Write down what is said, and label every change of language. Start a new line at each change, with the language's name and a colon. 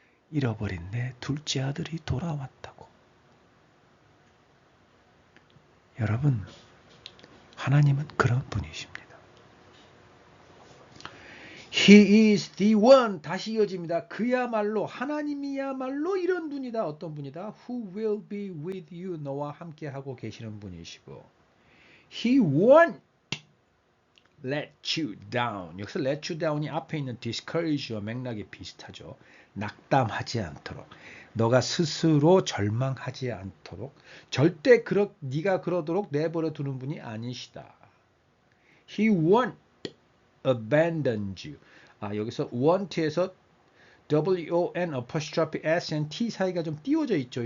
Korean: 잃어버린 내 둘째 아들이 돌아왔다고. 여러분, 하나님은 그런 분이십니다.
English: He is the one.
Korean: 다시 이어집니다. 그야말로 하나님이야말로 이런 분이다. 어떤 분이다?
English: Who will be with you.
Korean: 너와 함께하고 계시는 분이시고
English: He won't let you down.
Korean: 여기서
English: let you down
Korean: 이 앞에 있는 discourage와 맥락이 비슷하죠. 낙담하지 않도록. 너가 스스로 절망하지 않도록. 절대 네가 그러도록 내버려 두는 분이 아니시다.
English: He won't abandon you.
Korean: 여기서
English: want에서 W-O-N apostrophe S and T
Korean: 사이가 좀 띄워져 있죠.